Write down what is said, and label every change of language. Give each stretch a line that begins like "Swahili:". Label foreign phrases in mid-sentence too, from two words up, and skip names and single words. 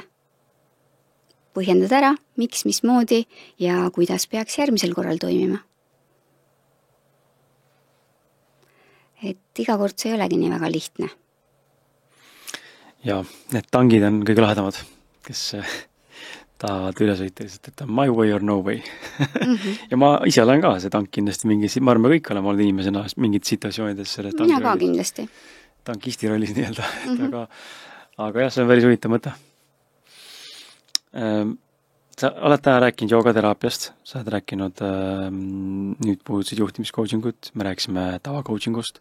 Estonian: Põhjendad ära, miks, mismoodi ja kuidas peaks järgmisel korral toimima. Et iga kord see ei olegi nii väga lihtne. Ja need tangid on kõige lahedamad, kes tahavad üle sõita lihtsalt, et on
English: my way or no way.
Estonian: Ja ma ise olen ka see tank kindlasti mingi, ma arvan, me kõik oleme olnud inimesena mingid situatsioonides selles mina ka kindlasti. Tankisti rollis nii-öelda. Aga jah, see on päris huvitav mõte. Sa oled täna rääkinud joogateraapiast, sa oled rääkinud nüüd puudutasid juhtimiskoachingut, me rääkisime tavacoachingust.